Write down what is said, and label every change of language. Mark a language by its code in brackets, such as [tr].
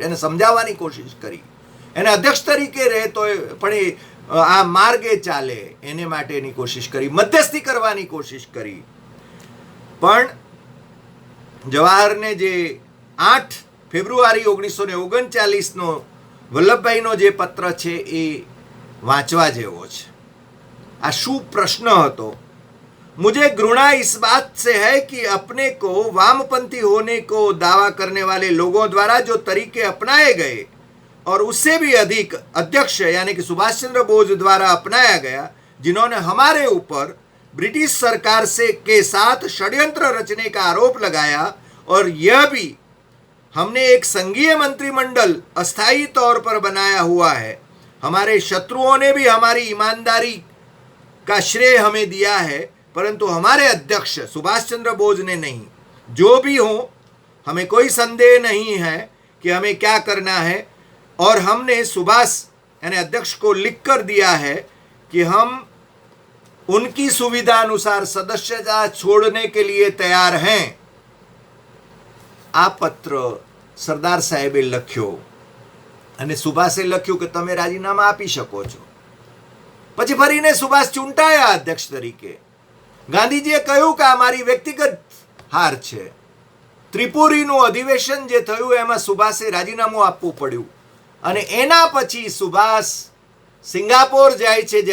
[gu] એને સમજાવવાની કોશિશ કરી, એને અધ્યક્ષ તરીકે રહે તો પણ એ આ માર્ગે ચાલે એને માટેની કોશિશ કરી, મધ્યસ્થી કરવાની કોશિશ કરી. પણ જવાહરને જે 8 ફેબ્રુઆરી 1939નો વલ્લભભાઈનો જે પત્ર છે એ વાંચવા જેવો છે. આ શું પ્રશ્ન હતો? [hi] मुझे घृणा इस बात से है कि अपने को वामपंथी होने को दावा करने वाले लोगों द्वारा जो तरीके अपनाए गए और उससे भी अधिक अध्यक्ष यानी कि सुभाष चंद्र बोस द्वारा अपनाया गया, जिन्होंने हमारे ऊपर ब्रिटिश सरकार से के साथ षड्यंत्र रचने का आरोप लगाया, और यह भी हमने एक संघीय मंत्रिमंडल अस्थायी तौर पर बनाया हुआ है। हमारे शत्रुओं ने भी हमारी ईमानदारी का श्रेय हमें दिया है, परंतु हमारे अध्यक्ष सुभाष चंद्र बोस ने नहीं। जो भी हो, हमें कोई संदेह नहीं है कि हमें क्या करना है, और हमने सुभाष यानी अध्यक्ष को लिख कर दिया है कि हम उनकी सुविधा अनुसार सदस्यता छोड़ने के लिए तैयार हैं। [gu] આ પત્ર સરદાર સાહેબે લખ્યો અને સુભાષે લખ્યું કે તમે રાજીનામા આપી શકો છો. પછી ફરીને સુભાષ ચૂંટાયા અધ્યક્ષ તરીકે. ગાંધીજીએ કહ્યું કે આ મારી વ્યક્તિગત હાર છે. ત્રિપુરીનું અધિવેશન જે થયું એમાં સુભાષે રાજીનામું આપવું પડ્યું, અને એના પછી સુભાષ સિંગાપોર જાય છે.